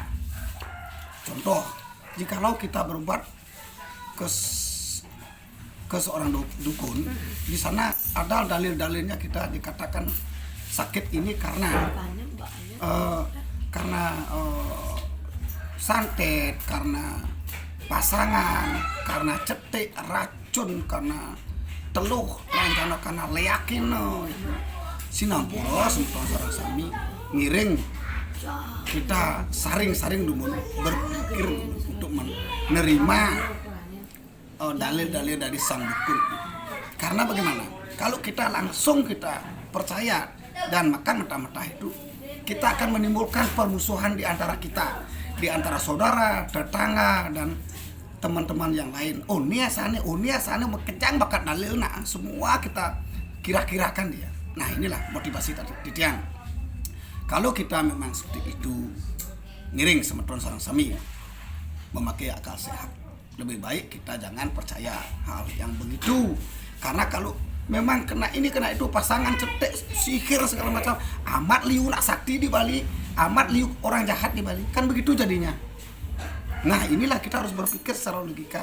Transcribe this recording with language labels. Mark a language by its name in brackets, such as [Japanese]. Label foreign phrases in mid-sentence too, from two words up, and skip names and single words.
[Indonesian] Contoh, jikalau kita berobat ke seorang dukun, di sana ada dalil-dalilnya, kita dikatakan sakit ini karena santet, karena pasangan, karena cetek, racun, karena teluh, karena leyakin, [Balinese] sinampura semeton sareng sami ngiring. [Indonesian] Kita saring-saring dulu berpikir untuk menerima dalil-dalil dari sang dukun. Karena bagaimana? Kalau kita langsung kita percaya dan makan mentah-mentah itu, kita akan menimbulkan permusuhan di antara kita, di antara saudara, tetangga, dan teman-teman yang lain. [Balinese] Oh nia sana kejang bakat dalil, nah semua kita kira-kirakan dia. [Indonesian] Nah, inilah motivasi tadi Ditiang. Kalau kita memang seperti itu, [Balinese] ngiring semeton sareng sami, [Indonesian] memakai akal sehat, lebih baik kita jangan percaya hal yang begitu. Karena kalau memang kena ini kena itu, pasangan cetek, sihir segala macam, [Balinese] amat liu nak sakti [Indonesian] di Bali, [Balinese] amat liu [Indonesian] orang jahat di Bali, kan begitu jadinya. Nah, inilah kita harus berpikir secara logika.